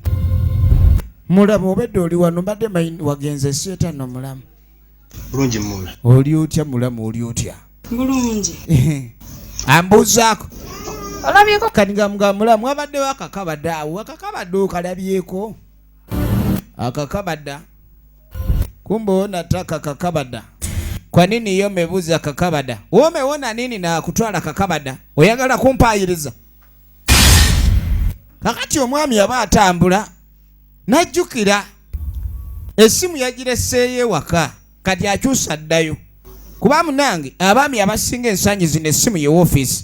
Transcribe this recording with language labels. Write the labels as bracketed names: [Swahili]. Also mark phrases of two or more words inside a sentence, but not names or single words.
[Ganda] Mulamu obedde oli wano mbadde wagenze seetano mulamu. Bulungi mula. Oli otya mulamu oli otya? Bulungi. Ambuuzaako. Olabyeko kati nga mulamu wabaddewo akakabada awo. Akakabada okalabyeko? Akakabada. [Swahili] Kumbe onataka kakabada. Kwa nini hiyo mebuza kakabada? Umeona nini na kutwala kakabada? [Ganda] Oyagala kumpayiriza. Kakati omwami yaba atambula najjukira essimu yagireseeyo ewaka kati akyusa ddayo. Kuba munange abaami abasinga ensanyi zino essimu ye woofiisi.